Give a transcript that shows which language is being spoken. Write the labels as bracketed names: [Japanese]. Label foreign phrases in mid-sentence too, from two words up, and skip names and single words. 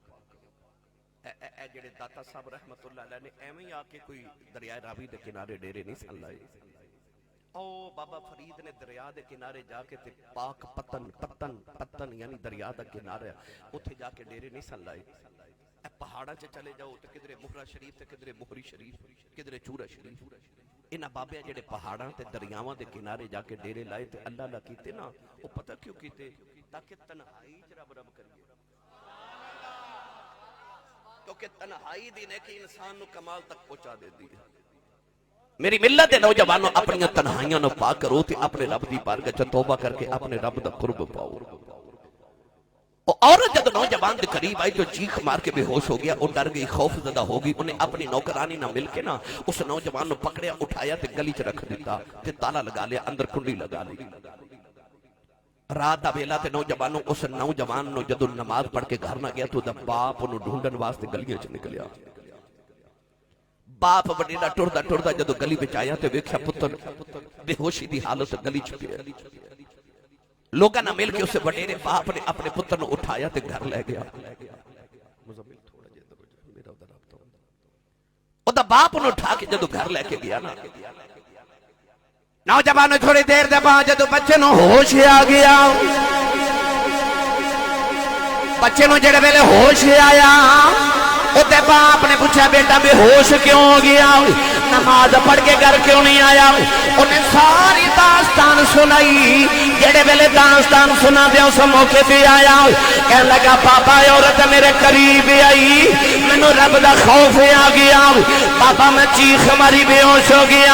[Punjabi] اے جڑے داتا صاحب رحمت اللہ علیہ نے ایویں ہی آ کے کوئی دریائے راوی دے کنارے ڈیرے نہیں سن لائے. او بابا فرید نے دریا دے کنارے جا کے تے پاک پتن یعنی دریا دا کنارہ اتھے جا کے ڈیرے نہیں سن لائے. اے پہاڑا چ چلے جاؤ تے کدھرے مہرا شریف تے کدھرے مہری شریف کدھرے چورا شریف. انہاں بابے جڑے پہاڑاں تے دریاواں دے کنارے جا کے ڈیرے لائے تے اللہ اللہ کیتے نا, وہ پتہ کیوں کیتے, تاکہ تنہائی چ رب رب کریے. کیونکہ تنہائی دی نیکی انسان نو کمال تک پہنچا دیتی ہے. میری ملت دے نوجوانوں, اپنی تنہائیاں نو پاک کرو تے اپنے رب دی بارگاہ چ توبہ کر کے اپنے رب دا قرب پاؤ. وہ عورت جب نوجوان دے قریب آئی تو چیخ مار کے بے ہوش ہو گیا. وہ ڈر گئی, خوف زدہ ہو گئی. انہیں اپنی نوکرانی نہ مل کے نا اس نوجوان نو پکڑیا, اٹھایا تے گلی چ رکھ دیتا تے تالا لگا لیا, اندر کنڈی لگا لی. رات دا ویلا تے نوجوانوں اس نوجوان نو جدو نماز پڑھ کے گھر نہ گیا تو دا باپ انہوں ڈھونڈن واسطے گلیاں چ نکلیا. باپ وڈیرا ٹردا جدو گلی وچ آیا تے ویکھیا پتر بے ہوشی دی حالت گلی چ پیا. لوگاں نہ مل کے اسے وڈیرے باپ نے اپنے پتر نو اٹھایا تے گھر لے گیا. او دا باپ نو اٹھا کے جدو گھر لے کے گیا نا, نوجوان تھوڑی دیر دے بعد جدو بچے نو ہوش آ گیا, بچے نو جڑے ویلے ہوش آیا او تے [Urdu] باپ نے پوچھا بیٹا بے ہوش کیوں ہو گیا, نماز پڑھ کے گھر کیوں نہیں آیا. [Punjabi] انہیں ساری داستان سنائی. جڑے ویلے داستان سنا دیا اس موقع پہ آیا, [Urdu] کہنے لگا پاپا عورت میرے قریب آئی, [Punjabi] مینوں رب دا خوف آ گیا, پاپا میں چیخ ماری بے ہوش ہو گیا.